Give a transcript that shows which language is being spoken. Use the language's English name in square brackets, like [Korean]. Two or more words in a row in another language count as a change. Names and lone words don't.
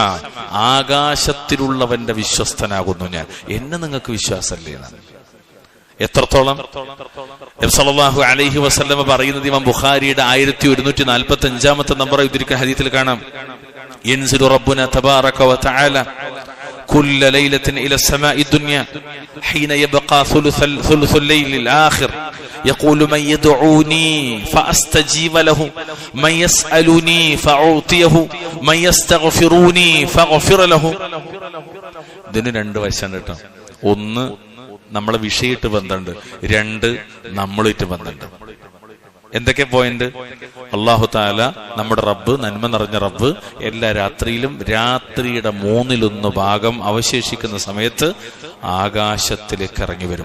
[Malayalam] ആകാശത്തിലുള്ളവന്റെ വിശ്വസ്തനാകുന്നു ഞാൻ. എന്നെ നിങ്ങൾക്ക് വിശ്വാസല്ലേ എന്നാണ്. എത്രത്തോളം നബി [Arabic] صلى الله عليه وسلم [Malayalam] പറയുന്നത് ഇമാം ബുഖാരിയുടെ 1145 നമ്പർ ഉദ്ധരിക്കുന്ന ഹദീസിൽ കാണാം, [Arabic] ينزل ربنا تبارك وتعالى كل ليلة إلى السماء الدنيا حين يبقى ثلث الليل الآخر يقول من يدعوني فأستجيب له من يسألني فأعطيه من يستغفروني فأغفر له. [Malayalam] ഇതിന് 2 വശമുണ്ട് കേട്ടോ. ഒന്ന്, നമ്മളെ വിഷയമായിട്ട് ബന്ധമുണ്ട്. 2, നമ്മളുമായിട്ട് ബന്ധമുണ്ട്. എന്തൊക്കെ പോയിന്റ്? അല്ലാഹു തആല നമ്മുടെ റബ്ബ്, നന്മ നിറഞ്ഞ റബ്ബ്, എല്ലാ രാത്രിയിലും രാത്രിയുടെ 1/3 ഭാഗം അവശേഷിക്കുന്ന സമയത്ത് ആകാശത്തിലേക്ക് ഇറങ്ങി വരും.